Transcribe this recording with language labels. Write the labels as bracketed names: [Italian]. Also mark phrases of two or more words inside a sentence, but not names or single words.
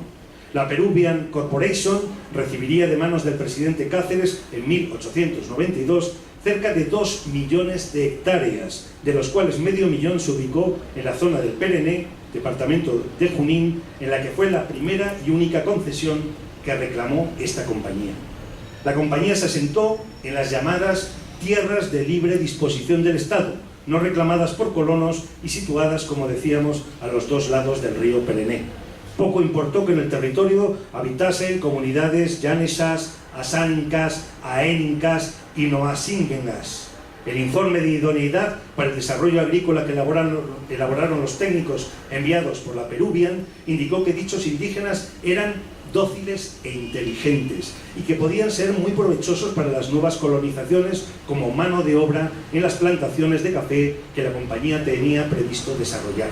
[Spanish] La Peruvian Corporation recibiría de manos del presidente Cáceres en 1892 cerca de 2 millones de hectáreas, de los cuales medio millón se ubicó en la zona del Perené, departamento de Junín, en la que fue la primera y única concesión que reclamó esta compañía. La compañía se asentó en las llamadas tierras de libre disposición del Estado, no reclamadas por colonos y situadas, como decíamos, a los dos lados del río Perené. Poco importó que en el territorio habitasen comunidades llanesas, asánicas, aénicas y noasíngenas. El informe de idoneidad para el desarrollo agrícola que elaboraron los técnicos enviados por la Peruvian indicó que dichos indígenas eran dóciles e inteligentes y que podían ser muy provechosos para las nuevas colonizaciones como mano de obra en las plantaciones de café que la compañía tenía previsto desarrollar.